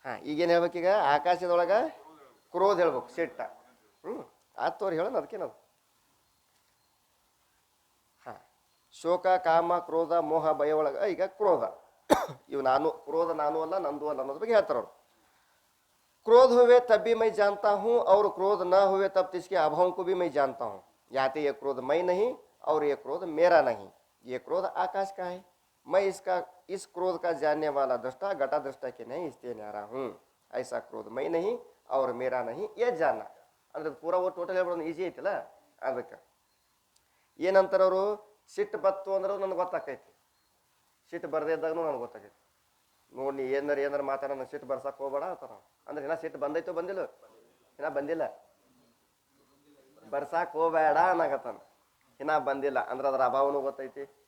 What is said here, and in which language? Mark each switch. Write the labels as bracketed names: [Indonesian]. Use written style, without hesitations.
[Kannada] ಈಗೇನು ಹೇಳ್ಬೇಕೀಗ? ಆಕಾಶದೊಳಗ ಕ್ರೋಧ ಹೇಳ್ಬೇಕು, ಸಿಟ್ಟ. ಆತ್ ತೋರಿ ಹೇಳೋಣ, ಅದಕ್ಕೇನದು. ಶೋಕ, ಕಾಮ, ಕ್ರೋಧ, ಮೋಹ, ಭಯ ಒಳಗ ಈಗ ಕ್ರೋಧ. ಇವು ನಾನು, ಕ್ರೋಧ ನಾನು ಅಲ್ಲ ನಂದು ಅಲ್ಲ ಅನ್ನೋದ್ರ ಬಗ್ಗೆ ಹೇಳ್ತಾರ ಅವ್ರು. [Hindi] क्रोध हुए तब भी मैं जानता हूँ और क्रोध न हुए तब इसके अभाव को भी मैं जानता हूँ. याते ये क्रोध मैं नहीं और ये क्रोध मेरा नहीं. ये क्रोध आकाश का है. मैं इस क्रोध का जानने वाला दृष्टा घटा दृष्टा के नहीं इसलिए न्यारा हूँ. ऐसा क्रोध मैं नहीं और मेरा नहीं ये जानना. [Kannada] ಅಂದ್ರೆ ಪೂರಾ ಟೋಟಲ್ ಹೇಳ್ಬಿಡೋದು ಈಜಿ ಐತಿಲ್ಲ. ಅದಕ್ಕೆ ಏನಂತಾರ ಅವರು? ಸಿಟ್ಟು ಬತ್ತು ಅಂದ್ರೆ ನನಗೆ ಗೊತ್ತಾಕೈತಿ, ಸಿಟ್ಟು ಬರದೇ ಇದ್ದಾಗೂ ನನಗೆ ಗೊತ್ತಾಗೈತಿ. ನೋಡಿ, ಏನಾರ ಮಾತಾಡ, ನನಗೆ ಸಿಟ್ಟು ಬರ್ಸಕ್ಕೆ ಹೋಗ್ಬೇಡ ಅಂತಾರ. ಅಂದ್ರೆ ಇನ್ನ ಸಿಟ್ಟು ಬಂದೈತೋ ಬಂದಿಲ್ಲ? ಇನ್ನ ಬಂದಿಲ್ಲ. ಬರ್ಸಾಕ್ ಹೋಗ್ಬೇಡ ಅನ್ನಾಗತ್ತಾನ. ಇನ್ನ ಬಂದಿಲ್ಲ ಅಂದ್ರೆ ಅದರ ಅಭಾವನೂ ಗೊತ್ತೈತಿ.